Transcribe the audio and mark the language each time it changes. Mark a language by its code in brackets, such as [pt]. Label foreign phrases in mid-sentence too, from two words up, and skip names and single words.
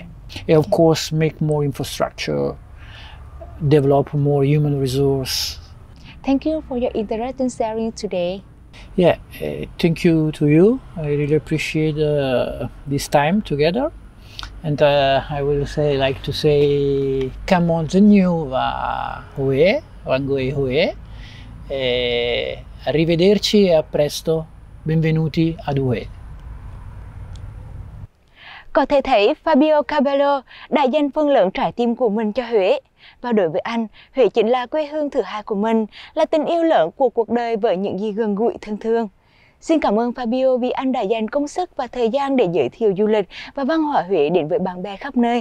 [en] And of course, make more infrastructure, develop more human resource. Thank you for your interesting sharing today. Yeah, thank you to you. I really appreciate this time together. And I will like to say [vi] cảm ơn rất nhiều và Huế và người Huế. [it] Arrivederci e a presto. Benvenuti ad Huế. [vi] Có thể thấy Fabio Cappiello đã dành phần lớn trái tim của mình cho Huế. Và đối với anh, Huế chính là quê hương thứ hai của mình, là tình yêu lớn của cuộc đời với những gì gần gũi thân thương. Xin cảm ơn Fabio vì anh đã dành công sức và thời gian để giới thiệu du lịch và văn hóa Huế đến với bạn bè khắp nơi.